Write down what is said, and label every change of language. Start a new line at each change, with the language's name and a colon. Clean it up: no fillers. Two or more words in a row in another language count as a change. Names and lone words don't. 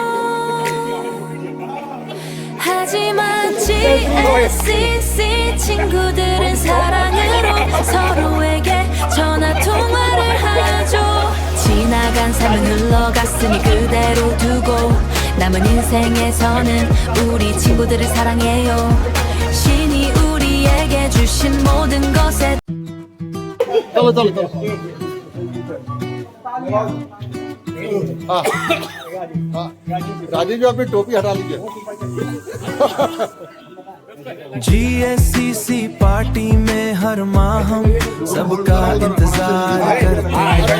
Korean: 하지만 GSCC 친구들은 사랑으로 서로에게 전화 통화를 하죠. 지나간 삶은 흘러갔으니 그대로 두고 남은 인생에서는 우리 친구들을 사랑해요. 신이 우리에게 주신 모든 것에
Hindi: चलो चलो चलो हाँ हाँ राजीव जी अपनी टोपी हटा लीजिए GSCC पार्टी में हर माह हम सबका इंतजार करते हैं।